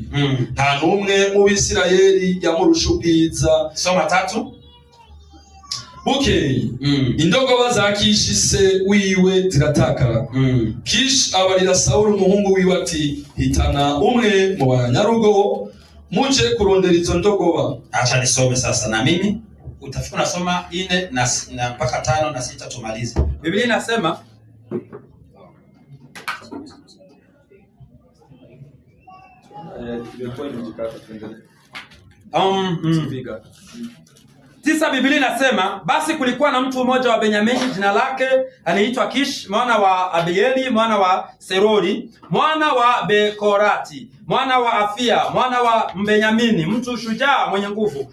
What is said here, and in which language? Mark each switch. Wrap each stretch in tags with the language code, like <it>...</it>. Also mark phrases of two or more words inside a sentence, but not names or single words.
<rn>Nta numwe mu Bisirayeli yamurusha ubwiza. Soma 3. Bukeye indogoba za Kishi se wiwe ziratakara. Kishi abarira Sauli umuhungu wiwe ati, hitana umwe mu banyarugo muje kurondera izo ndogoba.</rn> <sw>Acha nisome sasa na mimi utafika unasoma 4 na mpaka 5 na 6 tumalize. Biblia inasema Tisa, Biblia inasema basi kulikuwa na mtu mmoja wa Benyamini, jina lake aliitwa Kish, mwana wa Abieli, mwana wa Serori, mwana wa Bekorati, mwana wa Afia, mwana wa Benyamini, mtu shujaa mwenye nguvu.</sw>